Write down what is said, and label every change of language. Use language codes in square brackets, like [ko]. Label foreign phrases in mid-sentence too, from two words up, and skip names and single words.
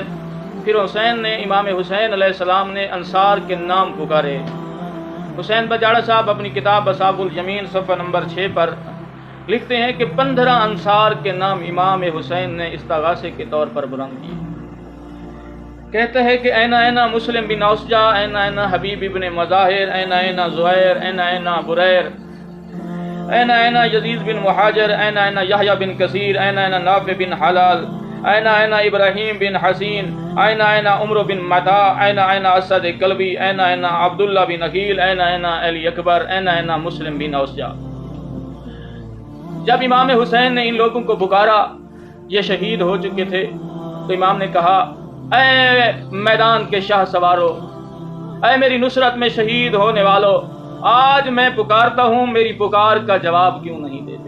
[ur] پھر حسین نے، امام حسین علیہ السلام نے انصار کے نام پکارے۔ حسین بجاڑا صاحب اپنی کتاب اصحاب الیمین صفحہ نمبر 6 پر لکھتے ہیں کہ 15 انصار کے نام امام حسین نے استغاثے کے طور پر بلند کیے۔ کہتے ہیں کہ [ar] اینا اینا مسلم بن اوسجا، اینا اینا حبیب ابن مظاہر، اینا اینا زہیر، اینا اینا بریر، اینا اینا یزید بن مہاجر، اینا اینا یحییٰ بن کثیر، اینا اینا نافع بن حلال، اینا اینا ابراہیم بن حسین، اینا اینا عمر بن متا، اینا اینا اسد کلبی، اینا اینا عبداللہ بن عقیل، اینا اینا علی اکبر، اینا اینا مسلم بن اوسجا۔ [ur] جب امام حسین نے ان لوگوں کو پکارا، یہ شہید ہو چکے تھے، تو امام نے کہا، اے میدان کے شاہ سوارو، اے میری نصرت میں شہید ہونے والو، آج میں پکارتا ہوں، میری پکار کا جواب کیوں نہیں دیتے؟